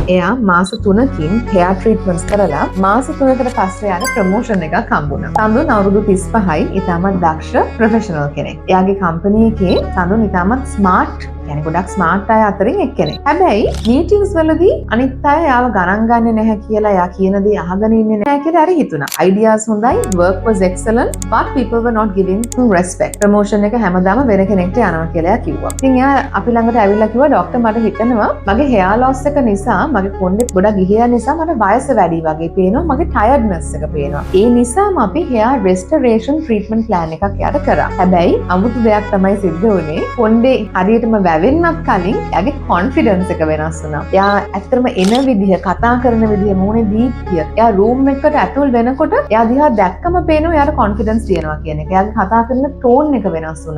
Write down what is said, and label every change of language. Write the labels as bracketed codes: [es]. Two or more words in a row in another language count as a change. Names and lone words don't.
[si] එයා මාස 3කින් [en] hair treatments [si] කරලා මාස 3කට පස්සේ යාට ප්‍රොමෝෂන් එකක් හම්බුණා. සඳුන් අවුරුදු 35යි, ඉතාමත් දක්ෂ ප්‍රොෆෙෂනල් කෙනෙක්. එයාගේ කම්පැනි එකේ සඳුන් ඉතාමත් ස්මාර්ට් يعني ගොඩක් ස්මාර්ට් අය අතරින් එක්කෙනෙක්. හැබැයි මීටින්ග්ස් වලදී අනිත් අය යාව ගණන් ගන්නේ නැහැ කියලා, යා කියන දේ අහගෙන ඉන්නේ නැහැ කියලා හරි හිතුණා. ideas හොඳයි, [en] work was excellent, but people were not giving respect. [si] promotion එක හැමදාම වෙන කෙනෙක්ට යනවා කියලා යා කිව්වා. ඉතින් යා අපි ළඟට ඇවිල්ලා කිව්වා ડોක්ටර් මට හිතෙනවා මගේ [en] hair loss [si] එක නිසා, මගේ කොණ්ඩේ ගොඩක් ගිහියා නිසා මට වයස වැඩි වගේ පේනවා, මගේ tiredness එක පේනවා. ඒ නිසාම අපි [en] hair restoration treatment plan [si] එකක් යාට කරා. හැබැයි අමුතු දෙයක් තමයි සිද්ධ වුණේ. කොණ්ඩේ හරියටම වෙන්නත් කලින් එයාගේ කොන්ෆිඩන්ස් එක වෙනස් වුණා. එයා ඇත්තටම එන විදිහ, කතා කරන විදිහ, මූණේ දීප්තිය. එයා රූම් එකකට ඇතුල් වෙනකොට එයා දිහා දැක්කම පේනවා එයාට කොන්ෆිඩන්ස් තියෙනවා කියන එක. එයාගේ කතා කරන ටෝන් එක වෙනස් වුණා.